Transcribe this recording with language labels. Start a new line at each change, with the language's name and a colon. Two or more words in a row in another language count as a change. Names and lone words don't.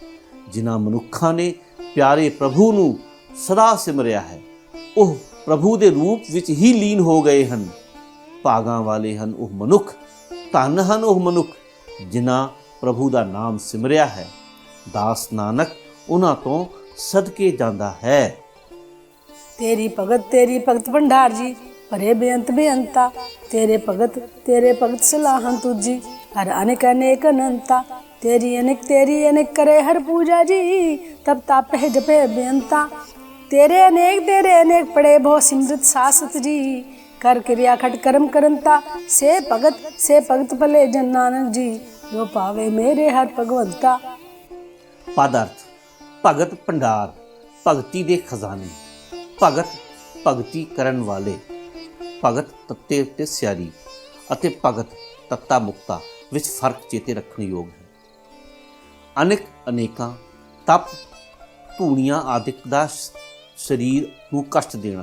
Punjabi: ਜਿਨ੍ਹਾਂ ਮਨੁੱਖਾਂ ਨੇ ਪਿਆਰੇ ਪ੍ਰਭੂ ਨੂੰ ਸਦਾ ਸਿਮਰਿਆ ਹੈ, ਉਹ ਪ੍ਰਭੂ ਦੇ ਰੂਪ ਵਿੱਚ ਹੀ ਲੀਨ ਹੋ ਗਏ ਹਨ। ਭਾਗਾਂ ਵਾਲੇ ਹਨ ਉਹ ਮਨੁੱਖ, ਧਨ ਹਨ ਉਹ ਮਨੁੱਖ, ਜਿਨ੍ਹਾਂ ਪ੍ਰਭੂ ਦਾ ਨਾਮ ਸਿਮਰਿਆ ਹੈ। ਦਾਸ ਨਾਨਕ ਉਹਨਾਂ ਤੋਂ ਸਦਕੇ ਜਾਂਦਾ ਹੈ। ਤੇਰੀ ਭਗਤ ਭੰਡਾਰ ਜੀ, ਭਰੇ ਬੇਅੰਤਾ। ਤੇਰੇ ਭਗਤ ਸਲਾਹਨ ਤੁਝੀ, ਹਰ ਅਨੇਕ ਅਨੰਤਾ। ਤੇਰੀ ਅਨੇਕ ਕਰੇ ਹਰ ਪੂਜਾ ਜੀ, ਤਬ ਤਾਪੇ ਜਪੇ ਬੇਅੰਤਾ। ਤੇਰੇ ਅਨੇਕ ਪੜੇ ਬਹੁ ਸਿਮ੍ਰਿਤ ਸਾਸਤ ਜੀ, ਕਰ ਕ੍ਰਿਆ ਖਟ ਕਰਮ ਕਰੰਤਾ। ਸੇ ਭਗਤ ਭਲੇ ਜਨ ਨਾਨਕ ਜੀ, ਜੋ ਪਾਵੇ ਮੇਰੇ ਹਰ ਭਗਵੰਤਾ। ਪਦ ਅਰਥ, ਭਗਤ ਭੰਡਾਰ, ਭਗਤੀ ਦੇ ਖਜਾਨੇ, ਭਗਤ ਭਗਤੀ ਕਰਨ ਵਾਲੇ, ਭਗਤ ਤੱਤੇ ਉੱਤੇ ਸਿਆਰੀ ਅਤੇ ਭਗਤ ਤੱਤਾ ਮੁਕਤਾ ਵਿੱਚ ਫਰਕ ਚੇਤੇ ਰੱਖਣ ਯੋਗ ਹੈ। ਅਨੇਕਾਂ ਤਪ, ਧੂਣੀਆਂ ਆਦਿਕ ਦਾ ਸਰੀਰ ਨੂੰ ਕਸ਼ਟ ਦੇਣਾ।